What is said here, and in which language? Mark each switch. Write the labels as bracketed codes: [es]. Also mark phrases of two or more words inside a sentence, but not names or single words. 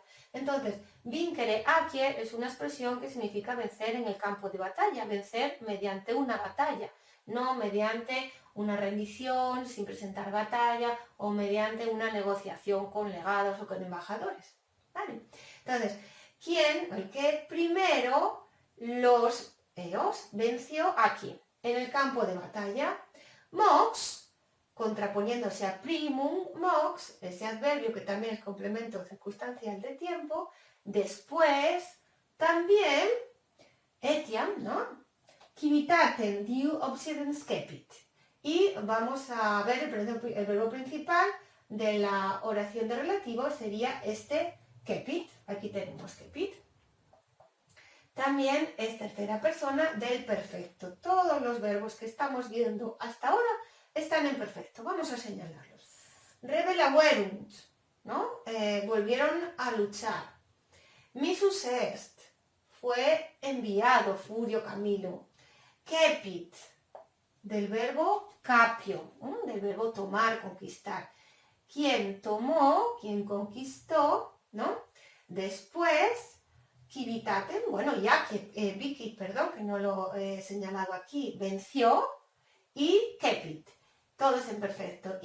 [es] Entonces, [la] vincere accie [es] es una expresión que significa vencer en el campo de batalla, vencer mediante una batalla, no mediante una rendición, sin presentar batalla o mediante una negociación con legados o con embajadores. ¿Vale? Entonces, ¿quién? El que primero los eos venció aquí, en el campo de batalla. Mox, contraponiéndose a primum, mox, ese adverbio que también es complemento circunstancial de tiempo, después, también, etiam, ¿no? [la] Civitatem diu obsidens cepit. [es] Y vamos a ver el verbo principal de la oración de relativo sería este cepit. Aquí tenemos cepit. También es tercera persona del perfecto. Todos los verbos que estamos viendo hasta ahora están en perfecto. Vamos a señalarlos. Rebelaverunt, ¿no? Volvieron a luchar. [la] Missus est, [es] fue enviado Furio Camilo. Cepit, del verbo capio, ¿no? Del verbo tomar, conquistar. Quien tomó, quien conquistó, ¿no? Después, civitatem, bueno, ya que vicit, perdón, que no lo he señalado aquí, venció, y cepit, todos en perfecto.